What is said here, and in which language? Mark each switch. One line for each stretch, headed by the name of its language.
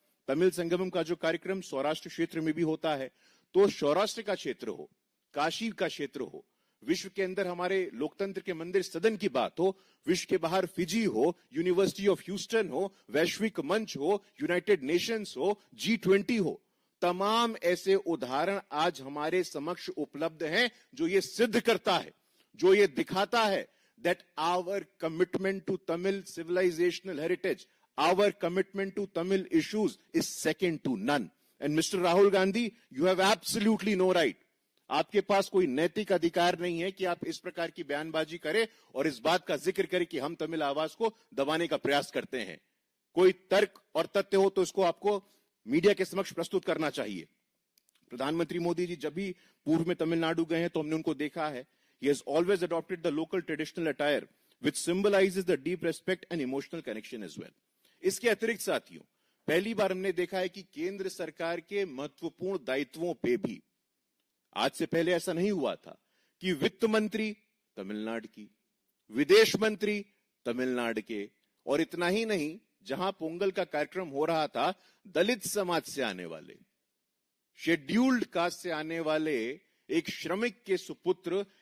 Hindi: तमिल संगमम का जो कार्यक्रम सौराष्ट्र क्षेत्र में भी होता है, तो सौराष्ट्र का क्षेत्र हो, काशी का क्षेत्र हो, विश्व के अंदर हमारे लोकतंत्र के मंदिर सदन की बात हो, विश्व के बाहर फिजी हो, यूनिवर्सिटी ऑफ ह्यूस्टन हो, वैश्विक मंच हो, यूनाइटेड नेशंस हो, G20 हो, तमाम ऐसे उदाहरण आज हमारे समक्ष उपलब्ध हैं जो ये सिद्ध करता है, जो ये दिखाता है
English: that our commitment to Tamil civilizational heritage, our commitment to Tamil issues is second to none. And Mr. Rahul Gandhi, you have absolutely no right.
Hindi: आपके पास कोई नैतिक अधिकार नहीं है कि आप इस प्रकार की बयानबाजी करें और इस बात का जिक्र करें कि हम तमिल आवाज को दबाने का प्रयास करते हैं। कोई तर्क और तथ्य हो तो इसको आपको मीडिया के समक्ष प्रस्तुत करना चाहिए। प्रधानमंत्री मोदी जी जब भी पूर्व में तमिलनाडु गए हैं तो हमने उनको देखा है,
English: he has always adopted the local traditional attire which symbolizes the deep respect and emotional connection as well.
Hindi: इसके अतिरिक्त साथियों, पहली बार हमने देखा है कि केंद्र सरकार के महत्वपूर्ण दायित्वों पे भी, आज से पहले ऐसा नहीं हुआ था कि वित्त मंत्री तमिलनाडु की, विदेश मंत्री तमिलनाडु के, और इतना ही नहीं, जहां पोंगल का कार्यक्रम हो रहा था, दलित समाज से आने वाले, शेड्यूल्ड कास्ट से आने वाले एक श्रमिक के सुपुत्र